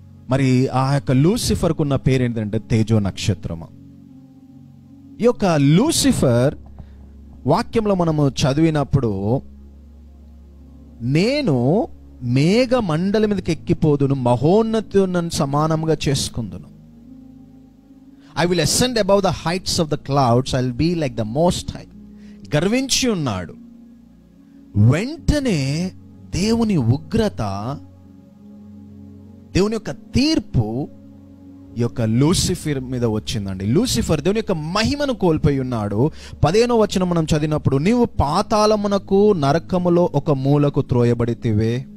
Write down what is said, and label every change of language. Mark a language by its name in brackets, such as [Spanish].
[Telugu] మరి ఆ యొక్క లూసిఫర్కు ఉన్న పేరు ఏంటంటే తేజో నక్షత్రము. ఈ యొక్క లూసిఫర్ వాక్యంలో మనము చదివినప్పుడు, నేను మేఘ మండలి మీదకి ఎక్కిపోదును, మహోన్నతి నన్ను సమానంగా చేసుకుందును. [English] I will ascend above the heights of the clouds, I will be like the most high. [Telugu] గర్వించి ఉన్నాడు. వెంటనే దేవుని ఉగ్రత, దేవుని యొక్క తీర్పు ఈ యొక్క లూసిఫర్ మీద వచ్చిందండి. లూసిఫర్ దేవుని యొక్క మహిమను కోల్పోయి ఉన్నాడు. 15వ వచనం మనం చదివినప్పుడు, నీవు పాతాళమునకు నరకములో ఒక మూలకు త్రోయబడితివే.